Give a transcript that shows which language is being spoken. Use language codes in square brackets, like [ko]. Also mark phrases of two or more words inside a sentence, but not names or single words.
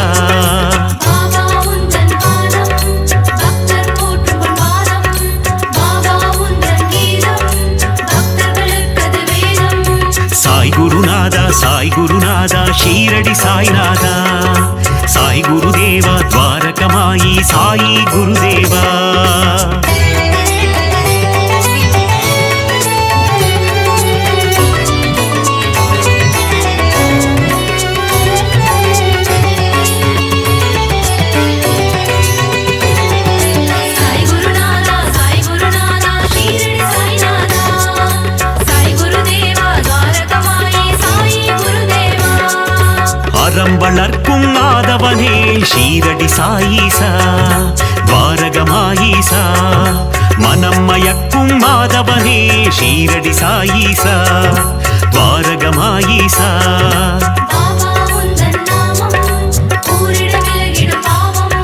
[ta] பாபா உந்தன் பாதம் பக்தர் போற்றும் பாதம் பாபா உந்தன் கீதம் பக்தர்களுக்கது வேதம் சாய் குருநாதா ஷீரடி சாய்நாதா சாய் குருதேவா ద్వారకమాయి சாயி குருதேவா [te] సాయి గురునాథ షీరడి సాయినాథ సాయి గురుదేవ ద్వారకమాయి సాయి గురుదేవా [ta] அறம் வளர்க்கும் ஆதவனே ஷீரடி சாயீசா ద్వారకమాయீசா மனம் மயக்கும் காதவனே ஷீரடி சாயீசா துவாரகமாயீசா. பாபா உந்தன் நாமம் ஊரிட விலகிடும் பாவம்.